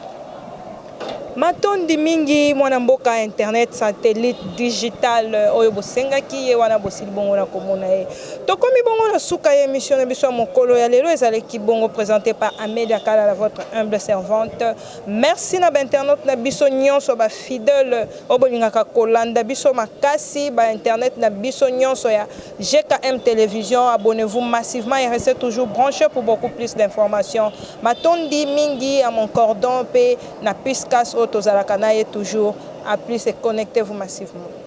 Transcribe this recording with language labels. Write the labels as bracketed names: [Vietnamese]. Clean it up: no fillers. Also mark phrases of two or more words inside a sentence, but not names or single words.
[Lingala] Matondi mingi mwana mboka internet satellite digital oyo bosengaki ye wana bosili bongo na komona ye tokomi bongo na suka ye émission na biso mokolo ya lelo ezalaki bongo [French] présenté par Amélia Kala, votre humble servante. [Lingala] Merci na ba internet na biso nyonso ba fidèle obolingaka kolanda biso makasi ba internet na biso nyonso ya GKM télévision. [French] Abonnez-vous massivement et restez toujours branchés pour beaucoup plus d'informations. [Lingala] Matondi mingi [French] à mon cordon [Lingala] pe na piscas tozalaka na ye [French] toujours à plus et connectez-vous massivement.